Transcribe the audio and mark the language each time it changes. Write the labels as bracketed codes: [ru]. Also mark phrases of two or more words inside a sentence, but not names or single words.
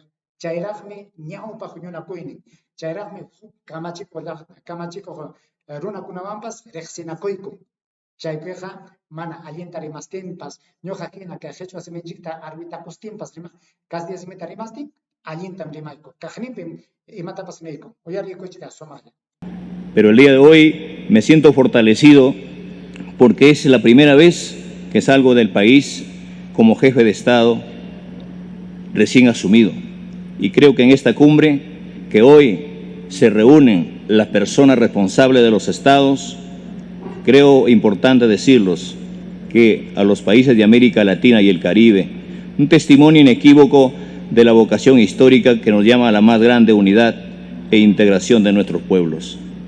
[qu] Chayraqmi ñawpa huñunakuynin. Chayraqmi kamachikuq runakunawanpas riqsinakuyku. Chaypiqa mana allinta rimastinpas, ñuqa hina kay qhichwa similchikta arwitakustinpas Castilla simita rimastin, allintam rimayku. Kaqninpi imatapas niyku. Uyarikuchita sumaqlla. [es] Pero el día de hoy me siento fortalecido porque es la primera vez que salgo del país como jefe de Estado recién asumido. Y creo que en esta cumbre que hoy se reúnen las personas responsables de los estados, creo importante decirlos que a los países de América Latina y el Caribe, un testimonio inequívoco de la vocación histórica que nos llama a la más grande unidad e integración de nuestros pueblos.